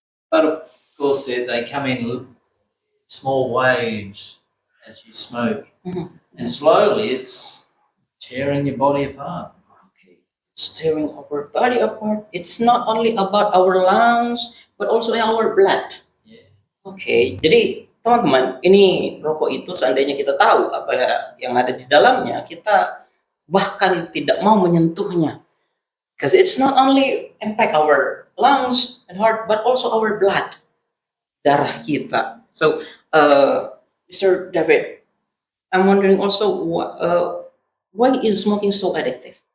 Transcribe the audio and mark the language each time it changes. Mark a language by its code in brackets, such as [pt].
[en] But of course, they come in small waves as you smoke, and slowly it's tearing your body apart. Okay. It's tearing our body apart. It's not only about our lungs, but also our blood. Yeah. [id] Oke, jadi teman-teman, ini rokok itu seandainya kita tahu apa ya yang ada di dalamnya, kita bahkan tidak mau menyentuhnya. [en] Because it's not only impact our lungs and heart, but also our blood, [id] darah kita. [en] So, Mr. David, I'm wondering also why is smoking so addictive?